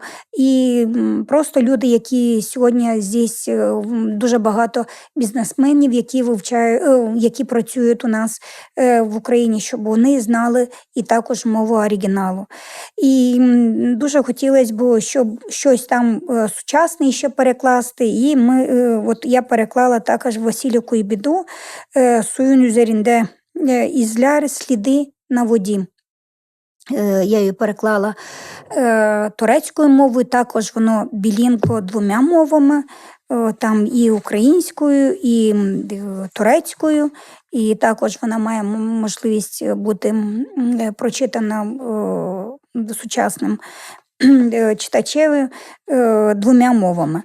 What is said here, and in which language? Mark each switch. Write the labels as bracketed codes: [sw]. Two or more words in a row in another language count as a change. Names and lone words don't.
[uk] І просто люди, які сьогодні здесь дуже багато бізнесменів, які працюють у нас в Україні, щоб вони знали і також мову мову оригіналу. І дуже хотілося б, щоб щось там сучасне ще перекласти. І от я переклала також Василю Куйбіду [tr] «Suyun üzerinde izler, [uk] сліди на воді». Я її переклала турецькою мовою, також воно білінгво двома мовами, там і українською, і турецькою, і також вона має можливість бути прочитана сучасним читачеві двома мовами.